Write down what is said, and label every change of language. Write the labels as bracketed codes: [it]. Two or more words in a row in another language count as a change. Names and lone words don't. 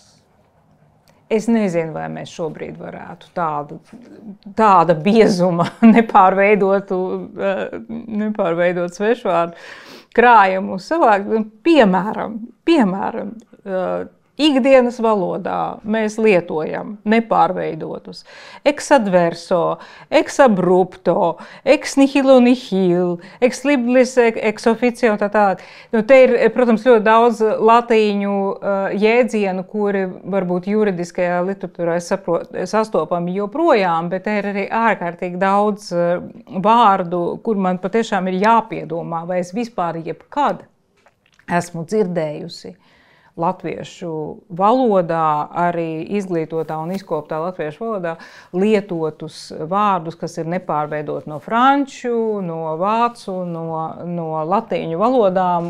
[lv] Es nezinu, vai mēs šobrīd varētu tāda biezuma nepārveidot svešvārdu krājumu savākt. Piemēram, ikdienas valodā mēs lietojam nepārveidotus [la] ex adverso, ex abrupto, ex nihilo nihil, ex liblis, ex officio [lv] un tā tālāk. Nu, te ir, protams, ļoti daudz latīņu jēdzienu, kuri varbūt juridiskajā literatūrā sastopami joprojām, bet te ir arī ārkārtīgi daudz vārdu, kur man patiešām ir jāpiedomā, vai es vispār jebkad esmu dzirdējusi latviešu valodā, arī izglītotā un izkoptā latviešu valodā lietotus vārdus, kas ir nepārveidot no franču, no vācu, no latīņu valodām.